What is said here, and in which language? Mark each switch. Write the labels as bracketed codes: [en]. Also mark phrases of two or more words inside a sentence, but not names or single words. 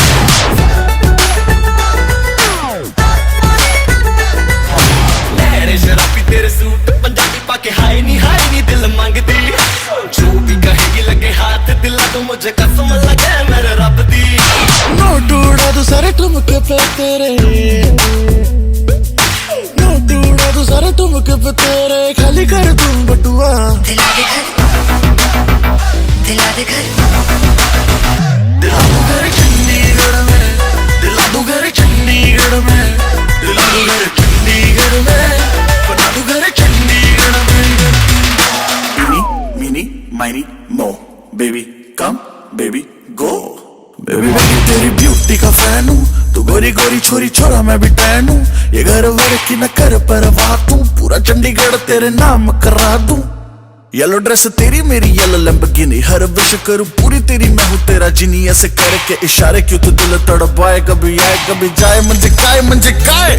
[hi] शराबी तेरे सूट पंजाबी [pa] ਪਾਕੇ ਹਾਏ ਨੀ ਦਿਲ ਮੰਗਦੀ, [hi] जो भी कहेगी लगे हाथ दिला दूं मुझे कसम लगे मेरे रब दी। नोट उड़ा दूं सारे ठुमके पे तेरे, तू सारे ठुमके पे तेरे, खाली कर दूं बटुआ। दिला दे घर, दिला दे घर, दिला दू घर चंडीगढ़ में, दिला दू घर चंडीगढ़ में, दिला दू घर चंडीगढ़ में, बना दू घर चंडीगढ़ में। [en] meeny meeny miny mo, baby come baby go. baby baby [hi] तेरी ब्यूटी का फैन हूँ, तू गोरी गोरी छोरी छोरा मैं भी टैन हूँ। ये घर वर की न कर परवाह तू, पूरा चंडीगढ़ तेरे नाम करा दूं। [en] yellow dress [hi] तेरी मेरी [en] yellow Lamborghini, [hi] हर विश करूं पूरी तेरी मैं हूँ तेरा जिनी। ऐसे करके इशारे क्यों तू दिल तड़पाए, कभी आए कभी जाए मंजे काय।